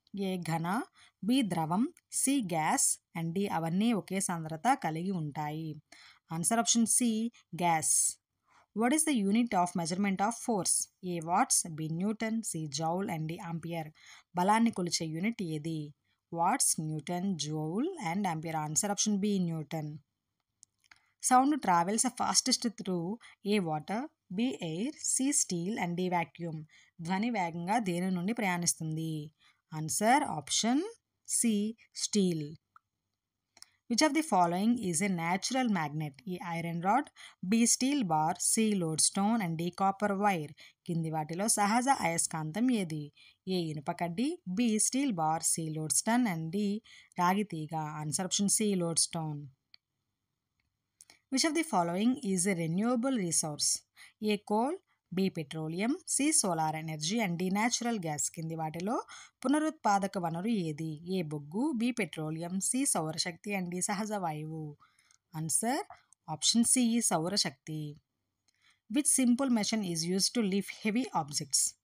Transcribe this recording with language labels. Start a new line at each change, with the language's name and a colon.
Telugu: ఏ ఘన, బి ద్రవం, C gas and D అవన్నీ ఒకే సాంద్రత కలిగి ఉంటాయి. Answer option C gas.
English: What is the unit of measurement of force? A. watts, B. newton, C. joule and D. ampere.
Telugu: బలాన్ని కొలిచే unit ఏది? Watts, Newton, joule and ampere. Answer option B Newton.
English: Sound travels fastest through A water, B air, C steel and D vacuum.
Telugu: ధ్వని వేగంగా దేని నుండి ప్రయాణిస్తుంది? Answer option C steel.
English: Which of the following is a natural magnet? A. iron rod, B. steel bar, C. lodestone and D. copper wire.
Telugu: కింది వాటిలో సహజ అయస్కాంతం ఏది? ఏ. ఇనుప కడ్డీ, B. Steel bar, C. లోడ్స్టోన్ and D. రాగి తీగ. Answer option C. లోడ్స్టోన్.
English: Which of the following is a renewable resource? A. coal, B petroleum, C solar energy and D natural gas.
Telugu: కింది వాటిలో పునరుత్పాదక వనరు ఏది? ఏ బొగ్గు, బి పెట్రోలియం, సి సౌరశక్తి and D సహజ వాయువు. ఆన్సర్ ఆప్షన్ సి సౌరశక్తి.
English: Which simple machine is used to lift heavy objects?